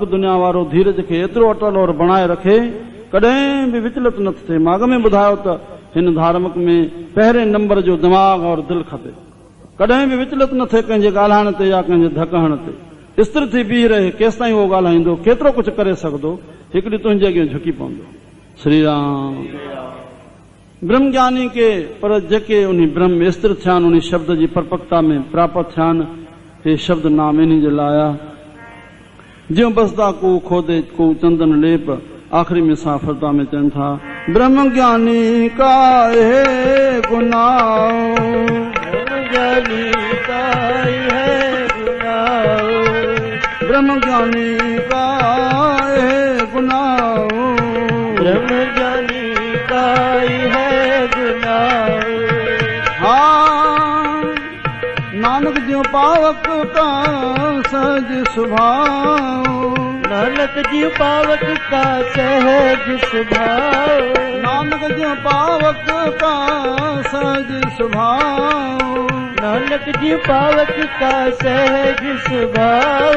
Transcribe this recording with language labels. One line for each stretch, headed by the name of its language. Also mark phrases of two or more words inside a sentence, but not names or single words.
Sindhi: दुनिया वारो धीरज खे एतिरो अटल और बणाए रखे कॾहिं बि विचलित न थिए माॻ में ॿुधायो त हिन धार्मिक में पहिरें नंबर जो दिमाग़ और दिलि खपे कॾहिं बि विचलित न थिए कंहिंजे ॻाल्हाइण ते या कंहिंजे धकहण ते स्थिर थी बीह रहे केसि ताईं उहो ॻाल्हाईंदो केतिरो कुझु करे सघंदो हिकु ॾींहुं तुंहिंजे अॻियां झुकी पवंदो श्री राम
Hindi: ब्रह्म ज्ञानी के
Sindhi: पर जेके उन ब्रह्म स्थिर थिया आहिनि उन शब्द जी परपक्ता में प्राप्त थिया आहिनि हे शब्द नाम इन जे लाइ
Hindi: ज्यों बसदा को खोदे को चंदन लेप
Sindhi: आखिरी में साफरता में चवनि था
Hindi: ब्रह्म ज्ञानी का है गुनाह ज्ञानी का है गुनाह ब्रह्म ज्ञानी का है गुनाह ब्रह्म ज्ञानी का है गुनाह हाँ नानक ज्यों पावक का सहज स्वभाव नानक जी पावक का सहज स्वभाव नानक ज्यों पावक का सहज स्वभाव नानक जी पावक का सहज स्वभाव